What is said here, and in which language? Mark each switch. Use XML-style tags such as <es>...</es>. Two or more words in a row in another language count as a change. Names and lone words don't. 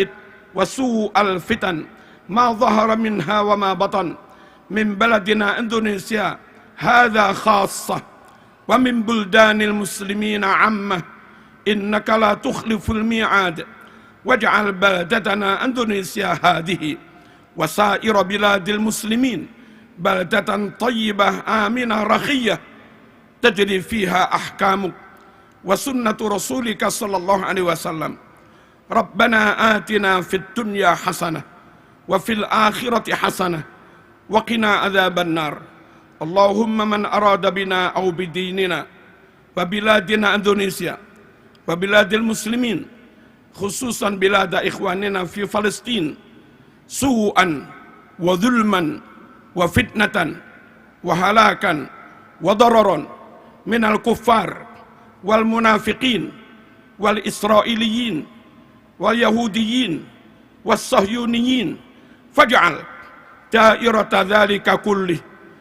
<ar>وسوء الفتن ما ظهر منها وما بطن من بلدنا إندونيسيا هذا خاصة ومن بلدان المسلمين عامة، إنك لا تخلف الميعاد واجعل بلدتنا إندونيسيا هذه وسائر بلاد المسلمين بلدة طيبة آمنة رخية تجري فيها أحكامك وسنة رسولك صلى الله عليه وسلم. ربنا آتنا في الدنيا حسنة وفي الآخرة حسنة وقنا عذاب النار. اللهم من أراد بنا أو بديننا وبلادنا إندونيسيا و بلاد المسلمين، خصوصا بلاد إخواننا في فلسطين، سوءا وظلما وفتنة وهلاكا وضررا من الكفار والمنافقين والإسرائيليين واليهوديين والصهيونيين، فاجعل دائرة ذلك كله</ar>